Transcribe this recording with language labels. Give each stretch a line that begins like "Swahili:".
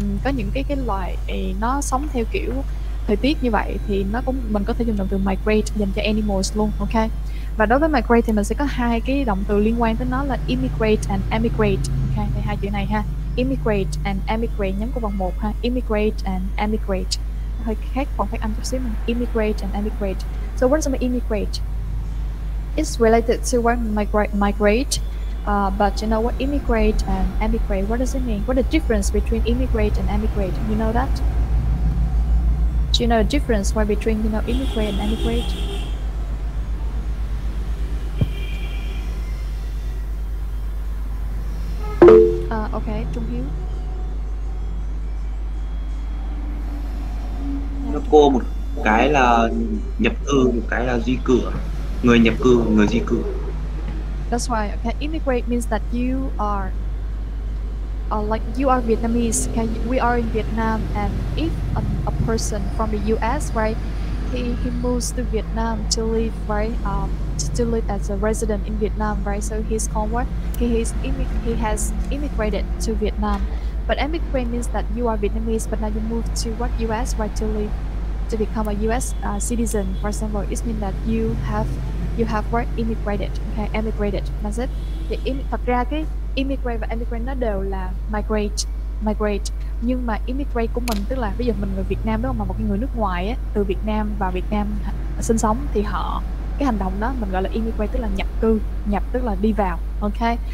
Vietnamese: Có những cái loài nó sống theo kiểu thời tiết như vậy, thì nó cũng mình có thể dùng động từ migrate dành cho animals luôn. Ok, Và đối với migrate thì mình sẽ có hai cái động từ liên quan tới nó là
English: immigrate and emigrate.
Vietnamese: Ok, thì hai chữ này ha,
English: immigrate and emigrate,
Vietnamese: nhấn vào vòng 1 ha, immigrate and emigrate. Hơi khác phần phát âm chút xíu mình,
English: immigrate and emigrate. So what does immigrate? It's related to what migrate, but you know what immigrate and emigrate, what does it mean? What is the difference between immigrate and emigrate? You know that? Do you know the difference between immigrate and emigrate? Okay, Trung Hiếu.
Vietnamese: Nó cô một cái là nhập cư, một cái là di cư, người nhập cư, người di cư.
English: That's right. Okay, immigrate means that you are like you are Vietnamese. Okay, we are in Vietnam, and if a person from the U.S. right, he moves to Vietnam to live right, to live as a resident in Vietnam, right? So he's called what? He has immigrated to Vietnam. But emigrate means that you are Vietnamese, but now you move to what U.S. right to live, to become a U.S. Citizen. For example, it means that you have what immigrated, okay, emigrated. That's it.
Vietnamese: Thì thật ra cái immigrate và emigrate nó đều là migrate. Nhưng mà immigrate của mình tức là bây giờ mình người Việt Nam đúng không, mà một cái người nước ngoài á, từ Việt Nam vào Việt Nam sinh sống thì cái hành động đó mình gọi là immigrate, tức là nhập tức là đi vào, ok.